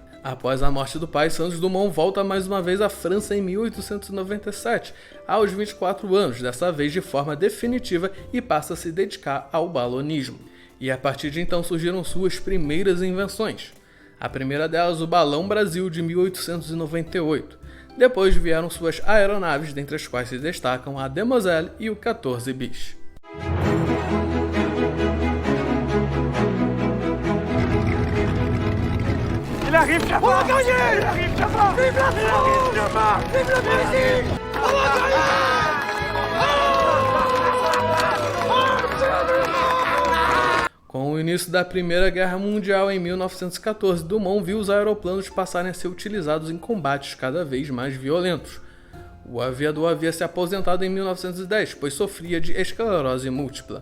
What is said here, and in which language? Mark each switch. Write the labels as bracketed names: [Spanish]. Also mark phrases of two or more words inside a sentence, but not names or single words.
[Portuguese] Após a morte do pai, Santos Dumont volta mais uma vez à França em 1897, aos 24 anos, dessa vez de forma definitiva, e passa a se dedicar ao balonismo. E a partir de então surgiram suas primeiras invenções. A primeira delas, o Balão Brasil, de 1898. Depois vieram suas aeronaves, dentre as quais se destacam a Demoiselle e o 14 bis. [French] Il arrive, Jaffa! On va gagner! Il arrive, Jaffa! Vive la France! Jaffa! Vive le Brésil! On va gagner! [Portuguese] Com o início da Primeira Guerra Mundial em 1914, Dumont viu os aeroplanos passarem a ser utilizados em combates cada vez mais violentos. O aviador havia se aposentado em 1910, pois sofria de esclerose múltipla.